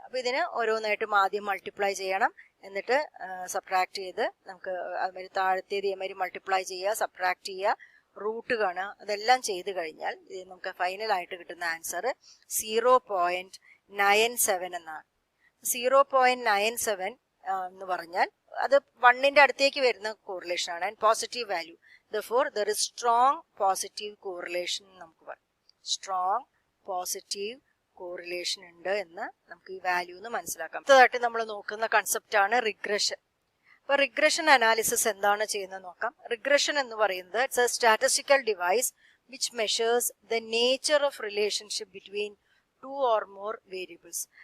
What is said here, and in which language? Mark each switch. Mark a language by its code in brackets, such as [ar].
[ml] അപ്പൊ ഇതിന് ഓരോന്നായിട്ടും ആദ്യം മൾട്ടിപ്ലൈ ചെയ്യണം, എന്നിട്ട് സബ്ട്രാക്ട് ചെയ്ത് നമുക്ക് അതുമാതിരി താഴത്തേത് ഇതുമാതിരി മൾട്ടിപ്ലൈ ചെയ്യുക, സബ്ട്രാക്ട് ചെയ്യുക, റൂട്ട് കാണുക. അതെല്ലാം ചെയ്ത് കഴിഞ്ഞാൽ ഇത് നമുക്ക് ഫൈനൽ ആയിട്ട് കിട്ടുന്ന ആൻസർ 0.97 എന്നാണ്. 0.97 എന്ന് പറഞ്ഞാൽ അത് 1ന്റെ അടുത്തേക്ക് വരുന്ന കോറിലേഷൻ ആണ് and positive value. [en] therefore there is strong positive correlation [ml] നമുക്ക് പറയാം. സ്ട്രോങ് പോസിറ്റീവ് കോറിലേഷൻ ഉണ്ട് എന്ന് നമുക്ക് ഈ വാല്യൂ എന്ന് മനസ്സിലാക്കാം. അടുത്തതായിട്ട് നമ്മൾ നോക്കുന്ന കൺസെപ്റ്റ് ആണ് റിഗ്രഷൻ. അപ്പൊ റിഗ്രഷൻ അനാലിസിസ് എന്താണ് ചെയ്യുന്നത് നോക്കാം. റിഗ്രഷൻ എന്ന് പറയുന്നത് [en] It's a statistical device which measures the nature of relationship between 2 or more variables.